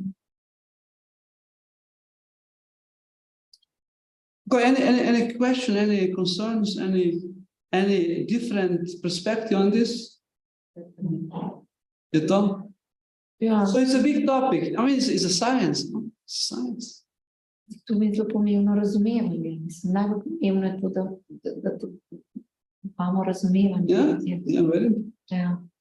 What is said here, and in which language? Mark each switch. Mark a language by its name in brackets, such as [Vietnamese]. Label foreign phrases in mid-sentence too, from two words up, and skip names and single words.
[English] Any question, any concerns, any different perspective on this? You don't? Yeah. So it's a big topic. I mean, it's a science. No? It's science. [Slovenian] Tu je zelo pomembno razumevanje. Mislim, najbolj pomembno je to, da imamo razumevanje. [English] Yeah, very. Yeah.